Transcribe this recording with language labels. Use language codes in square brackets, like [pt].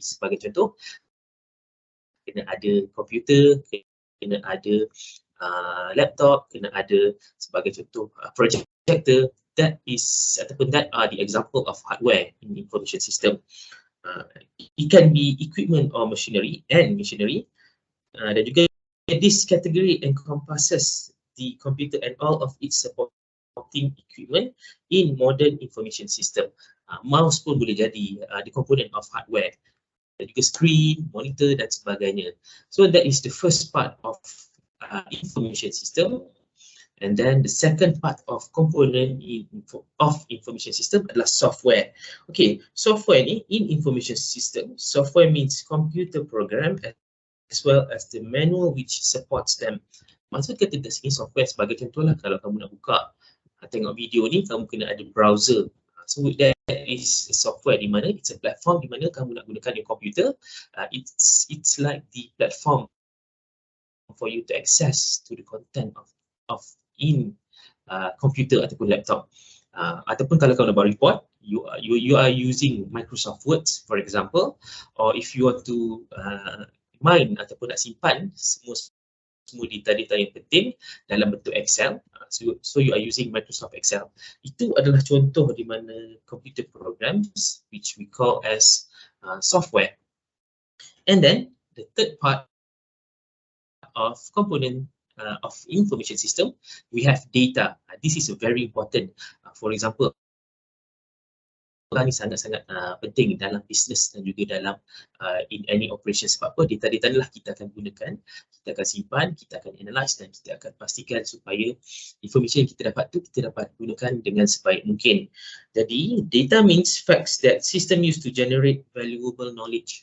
[ms] Sebagai contoh, kena ada komputer, kena ada laptop, kena ada sebagai contoh projector. [en] That are the example of hardware in information system. It can be equipment or machinery [ms] dan juga [en] this category encompasses the computer and all of its supporting equipment in modern information system. [ms] Mouse pun boleh jadi [en] the component of hardware, [ms] dan juga screen, monitor dan sebagainya. [en] So that is the first part of information system. And then the second part of component of information system [ms] adalah [en] software. Okay, software ni in information system, software means computer program as well as the manual which supports them. [ms] Maksud kata dari segi software sebagai contohlah, kalau kamu nak buka tengok video ni, kamu kena ada browser. [en] So that is a software [ms] di mana [en] it's a platform [ms] di mana kamu nak gunakan [en] your computer. It's like the platform for you to access to the content of in computer [ms] ataupun [en] laptop. [ms] Ataupun kalau kamu nak buat [en] report, you are using Microsoft Word for example, or if you want to mine [ms] ataupun nak simpan semua data-data yang penting dalam bentuk Excel, [en] so you are using Microsoft Excel. [ms] Itu adalah contoh di mana [en] computer programs which we call as software. And then the third part of component of information system, we have data. This is very important. For example, [ms] ini sangat-sangat penting dalam bisnes dan juga dalam [en] in any operation. [ms] Sebab apa? Data-data inilah kita akan gunakan, kita akan simpan, kita akan analyse dan kita akan pastikan supaya information yang kita dapat tu kita dapat gunakan dengan sebaik mungkin. Jadi [en] data means facts that system use to generate valuable knowledge.